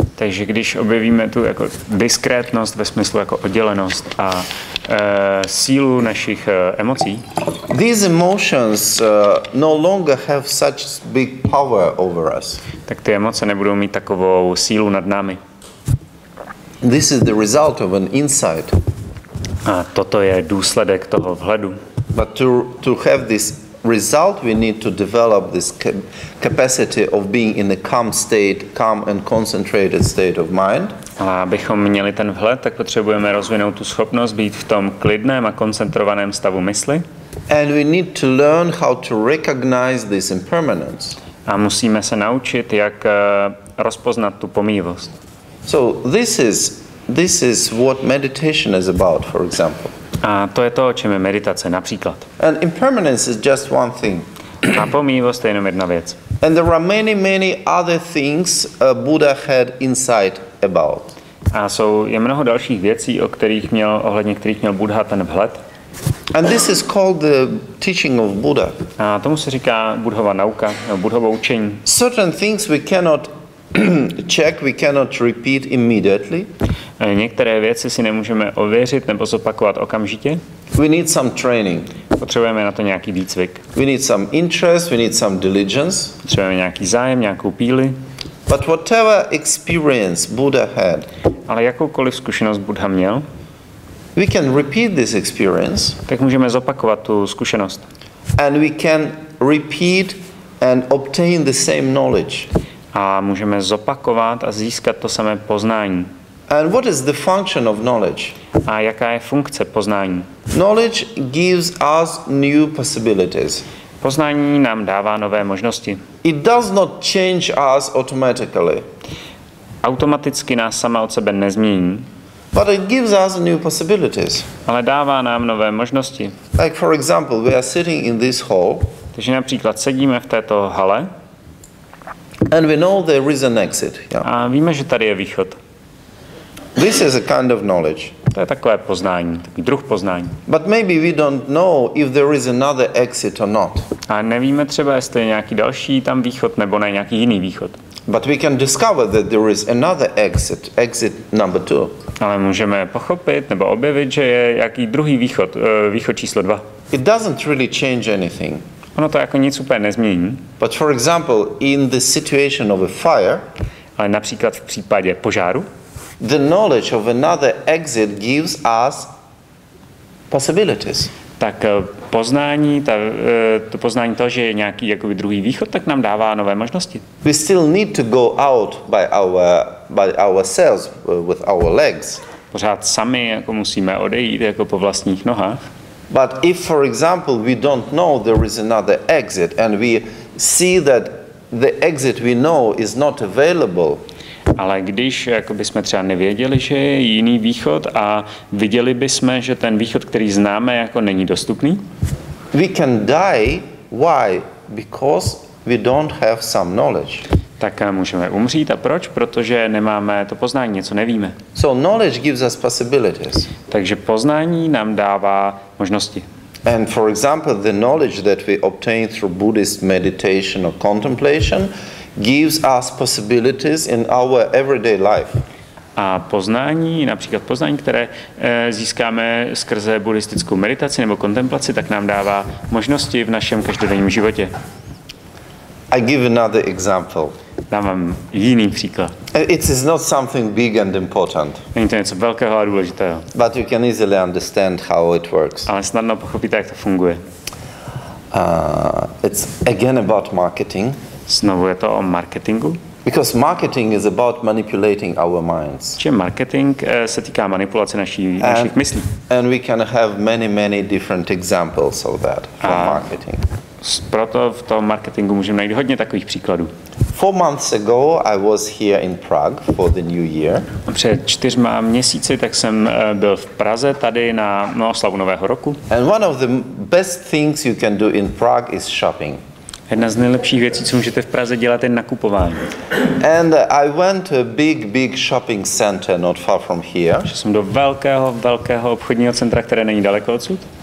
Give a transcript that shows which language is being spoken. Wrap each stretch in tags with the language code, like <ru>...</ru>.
<cs>Takže když objevíme tu jako diskrétnost ve smyslu jako oddělenost a sílu našich emocí,</cs> <en>these emotions no longer have such big power over us.</en> <cs>tak ty emoce nebudou mít takovou sílu nad námi.</cs> <en>This is the result of an insight.</en> <cs>A toto je důsledek toho vhledu.</cs> <en>But to have this result, we need to develop this capacity of being in a calm and concentrated state of mind.</en> <cs>Ale abychom měli ten vhled, tak potřebujeme rozvinout tu schopnost být v tom klidném a koncentrovaném stavu mysli.</cs> <en>And we need to learn how to recognize this impermanence.</en> <cs>A musíme se naučit, jak rozpoznat tu pomíjivost.</cs> <en>So this is what meditation is about, for example.</en> <cs>A to je to, o čem je meditace, například.</cs> <en>And impermanence is just one thing.</en> <cs>A pomíjivost je jenom jedna věc.</cs> <en>And there are many other things Buddha had insight about.</en> <cs>A je mnoho dalších věcí, ohledně kterých měl Buddha ten vhled.</cs> <en>And this is called the teaching of Buddha.</en> <cs>A tomu se říká Buddhova nauka, Buddhovo učení.</cs> <en>Certain things we cannot check, we cannot repeat immediately.</en> <cs>Některé věci si nemůžeme ověřit nebo zopakovat okamžitě.</cs> <en>We need some training.</en> <cs>Potřebujeme na to nějaký výcvik.</cs> <en>We need some interest, we need some diligence.</en> <cs>Potřebujeme nějaký zájem, nějakou píli.</cs> <en>But whatever experience Buddha had,</en> <cs>ale jakoukoliv zkušenost Buddha měl,</cs> <en>we can repeat this experience.</en> <cs>Tak můžeme zopakovat tu zkušenost.</cs> <en>And we can repeat and obtain the same knowledge.</en> <cs>A můžeme zopakovat a získat to samé poznání.</cs> <en>And what is the function of knowledge?</en> <cs>A jaká je funkce poznání?</cs> <en>Knowledge gives us new possibilities.</en> <cs>Poznání nám dává nové možnosti.</cs> <en>It does not change us automatically.</en> <cs>Automaticky nás sama od sebe nezmění.</cs> <en>But it gives us new possibilities.</en> <cs>Ale dává nám nové možnosti.</cs> <en>Like for example, we are sitting in this hall.</en> <cs>Takže například sedíme v této hale.</cs> <en>And we know there is an exit. Yeah.</en> <cs>A víme, že tady je východ.</cs> <en>This is a kind of knowledge.</en> <cs>To je takové poznání, takový druh poznání.</cs> <en>But maybe we don't know if there is another exit or not.</en> <cs>A nevíme třeba, jestli je nějaký další tam východ nebo ne nějaký jiný východ.</cs> <en>But we can discover that there is another exit number 2.</en> <cs>Ale můžeme pochopit nebo objevit, že je nějaký druhý východ, východ číslo 2.</cs> <en>It doesn't really change anything.</en> <cs>Ono to jako nic úplně nezmění.</cs> <en>But for example, in the situation of a fire,</en> <cs>ale například v případě požáru,</cs> <en>the knowledge of another exit gives us possibilities.</en> <cs>Tak poznání, to poznání toho, že je nějaký jakoby druhý východ, tak nám dává nové možnosti.</cs> <en>We still need to go out by our by ourselves with our legs.</en> <cs>Pořád sami jako musíme odejít jako po vlastních nohách.</cs> <en>But if, for example, we don't know there is another exit and we see that the exit we know is not available,</en> <cs>ale když jako bychom třeba nevěděli, že je jiný východ a viděli bychom, že ten východ, který známe, jako není dostupný,</cs> <en>we can die. Why? Because we don't have some knowledge.</en> <cs>Tak můžeme umřít. A proč? Protože nemáme to poznání, něco nevíme.</cs> <en>So knowledge gives us possibilities.</en> <cs>Takže poznání nám dává možnosti.</cs> <en>And for example, the knowledge that we obtain through Buddhist meditation or contemplation gives us possibilities in our everyday life.</en> <cs>A poznání, například poznání, které získáme skrze buddhistickou meditaci nebo kontemplaci, tak nám dává možnosti v našem každodenním životě.</cs> <en>I give another example.</en> <cs>Dám vám jiný příklad.</cs> <en>It is not something big and important.</en> <cs>Není to něco velkého a důležitého.</cs> <en>But you can easily understand how it works.</en> <cs>Ale snadno pochopíte, jak to funguje.</cs> <en>It's again about marketing.</en> <cs>Znovu je to o marketingu.</cs> <en>Because marketing is about manipulating our minds.</en> <cs>Čiže marketing se týká manipulace našich myslí.</cs> <en>And we can have many different examples of that from marketing.</en> <cs>Proto v tom marketingu můžeme najít hodně takových příkladů.</cs> <en>4 months ago I was here in Prague for the New Year.</en> <cs>Před 4 měsíci tak jsem byl v Praze tady na oslavu Nového roku.</cs> <en>And one of the best things you can do in Prague is shopping.</en> <cs>Jedna z nejlepších věcí, co můžete v Praze dělat, je nakupování.</cs> <en>And I went to a big shopping center not far from here.</en> <cs>Šel jsem do velkého obchodního centra, které není daleko odsud.</cs>